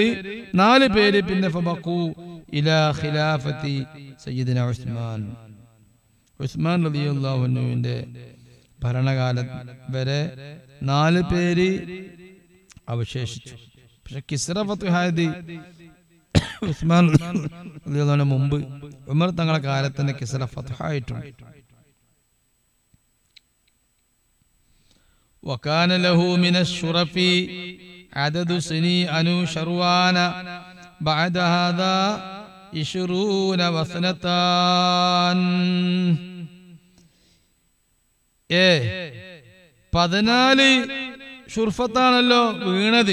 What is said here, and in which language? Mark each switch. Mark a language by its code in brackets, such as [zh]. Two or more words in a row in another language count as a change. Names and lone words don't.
[ml] 4 പേര് പിന്നെ [ar] فبقوا إلى خلافة سيدنا [ml] ഉസ്മാൻ റളിയല്ലാഹു അൻഹുവിന്റെ ഭരണകാലം വരെ 4 പേര് അവശേഷിച്ചു. പക്ഷെ കിസ്ര ഫത്ഹായത് ഉസ്മാൻ [ar] رضي الله عنه [ml] മുമ്പ് ഉമർ തങ്ങളുടെ കാലത്ത് തന്നെ കിസ്ര ഫത്ഹായിട്ടുണ്ട്. [ar] وكان له من الشرف عدد سني أنو شروان بعد هذا 20 وسنتان. [ml] 14 ഷുർഫത്താണല്ലോ വീണത്.